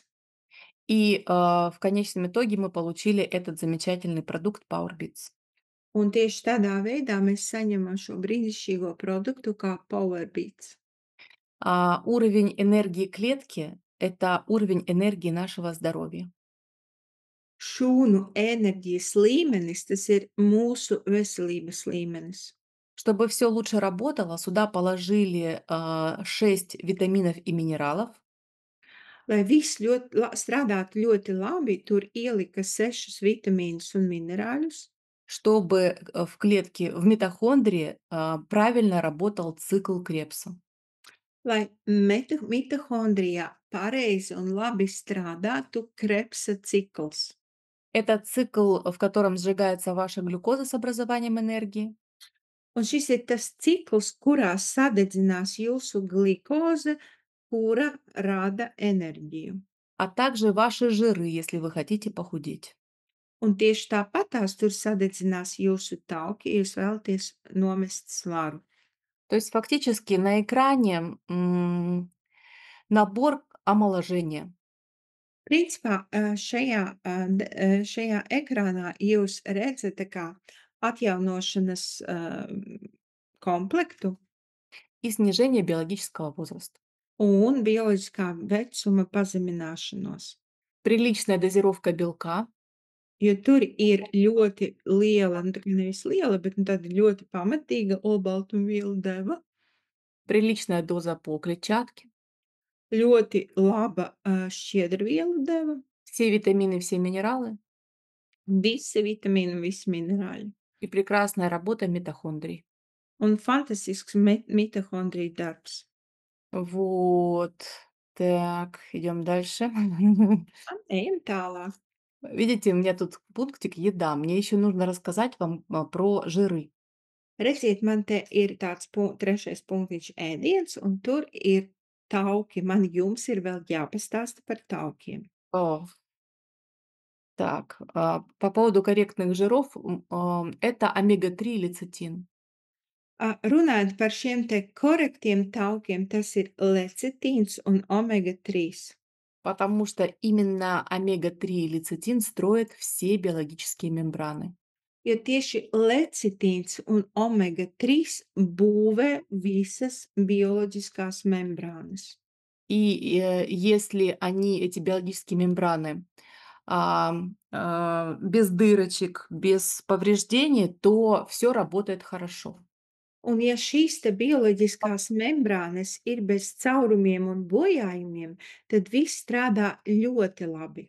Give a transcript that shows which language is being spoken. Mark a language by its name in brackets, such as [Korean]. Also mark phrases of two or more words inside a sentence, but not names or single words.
[Russian] И в конечном итоге мы получили этот замечательный продукт PowerBits. [Latvian] Un tieši tādā veidā mēs saņemam šo brīnišķīgo produktu kā Powerbeats. [Russian] Уровень энергии клетки– это уровень энергии нашего здоровья. [Latvian] Šūnu enerģijas līmenis, tas ir mūsu veselības līmenis. [Russian] Чтобы все лучше работало, сюда положили 6 витаминов и минералов. [Latvian] Lai viss strādātu ļoti labi, tur ielika 6 vitamīnus un minerāļus, [Russian] Чтобы в клетке, в митохондрии правильно работал цикл Крепса. [Latvian] lai mitohondrijā pareizi un labi strādātu Krebsa cikls. [Russian] Это цикл, в котором сжигается ваша глюкоза с образованием энергии, [Latvian] Un šis ir tas cikls, kurā sadedzinās jūsu glikoze, kura rada enerģiju. [Russian] а также ваши жиры, если вы хотите похудеть. [Latvian] Un tieši tāpatās tur sadedzinās jūsu tauki, ja jūs vēlaties nomest svaru. [Russian] То есть фактически на экране набор омоложения. [Latvian] Principā, šajā ekrānā jūs redzat tā kā atjaunošanas, komplektu [Russian] И снижение биологического возраста. [Latvian] un bioloģiskā vecuma pazemināšanos, [Russian] Приличная дозировка белка, [Latvian] jo tur ir ļoti liela, nu, tā kā nevis liela, bet, nu, tāda ļoti pamatīga olbaltumvielu deva, [Russian] приличная доза по клетчатке, [Latvian] ļoti laba, šķiedrvielu deva, [Russian] все витамины, все минералы [Latvian] visi vitamīni, visi minerāļi [Russian] и прекрасная работа митохондрий. [Latvian] un fantastisks mitohondriju darbs. [Russian] Вот. Так, идем дальше. [Latvian] Ejam tālāk. [Russian] Видите, у меня тут пунктик еда. Мне еще нужно рассказать вам про жиры. [Latvian] Redziet, man te ir tāds trešais punktiņš ēdiens, un tur ir tauki. Man jums ir vēl jāpastāsta par taukiem. [Russian] О, Так, по поводу корректных жиров, это омега-3 лецитин. [Latvian] Runājot par šiem te korektiem taukiem, tas ir lecitīns un omega-3. [Russian] Потому что именно омега-3 и лецитин строят все биологические мембраны. [Latvian] Jo tieši lecitīns un omega-3 būvē visas bioloģiskās membrānas. [Russian] Если эти биологические мембраны, без дырочек, без повреждений, то все работает хорошо. [Latvian] Un ja šīs te bioloģiskās membrānas ir bez caurumiem un bojājumiem, tad viss strādā ļoti labi.